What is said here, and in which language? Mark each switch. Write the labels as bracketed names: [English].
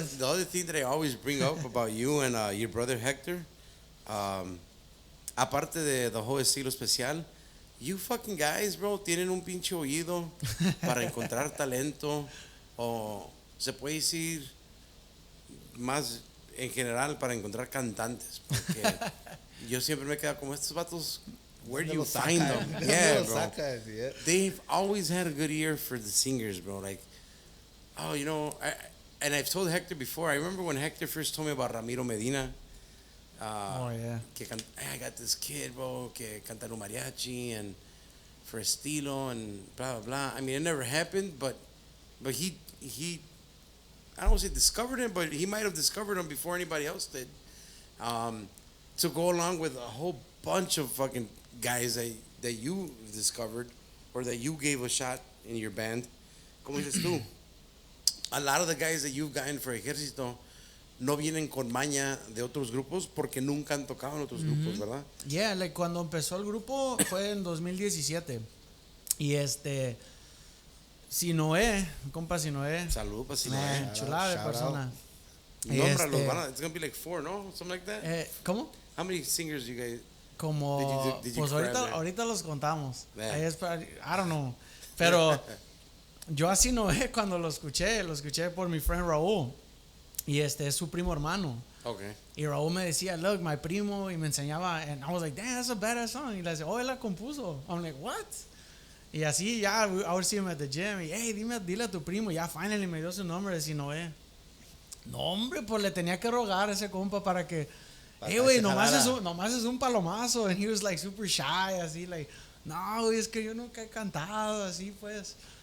[English] The other thing that I always bring up about you and your brother Hector, [Spanish] aparte de [English] the whole [Spanish] estilo especial, [English] you fucking guys, bro, [Spanish] tienen un pinche oído para encontrar talento, o se puede decir más en general para encontrar cantantes, porque yo siempre me he quedado como estos vatos. [English] Where do you find them? Yeah, bro. They've always had a good ear for the singers, bro. Like, oh, you know, and I've told Hector before. I remember when Hector first told me about Ramiro Medina. Oh yeah. I got this kid, bro, [Spanish] que canta en un mariachi [English] and for estilo and blah blah blah. I mean, it never happened, but he I don't want to say discovered him, but he might have discovered him before anybody else did. To go along with a whole bunch of fucking guys that you discovered or that you gave a shot in your band. [Spanish] Como dices tú, [English] a lot of the guys that you've gotten for [Spanish] Ejército no vienen con maña de otros grupos porque nunca han tocado en otros grupos, ¿verdad? [English] Yeah, like [Spanish] cuando empezó el grupo fue en 2017. Y Sinoé, compa Sinoé. Salud para Sinoé. Chulada de persona. Nómbralos, [English] it's gonna be like 4, ¿no? Something like that. [Spanish] ¿Cómo? [English] How many singers you guys? [Spanish] Como, [English] did you [Spanish] pues ahorita los contamos. Ahí es para, [English] I don't know. [Spanish] Pero yo a Sinoé cuando lo escuché por mi friend Raúl. Y es su primo hermano. [English] Okay. [Spanish] Y Raúl me decía, [English] look, my primo, [Spanish] y me enseñaba, [English] and I was like, damn, that's a badass song. [Spanish] Y le decía, oh, él la compuso. [English] I'm like, what? [Spanish] Y así ya, [English] I would see him at the gym, [Spanish] y hey, dile a tu primo, ya finally me dio su nombre de Sinoé. No, hombre, pues le tenía que rogar a ese compa para que, hey, güey, nomás es un palomazo. [English] And he was like super shy, [Spanish] así, like, no, es que yo nunca he cantado, así pues.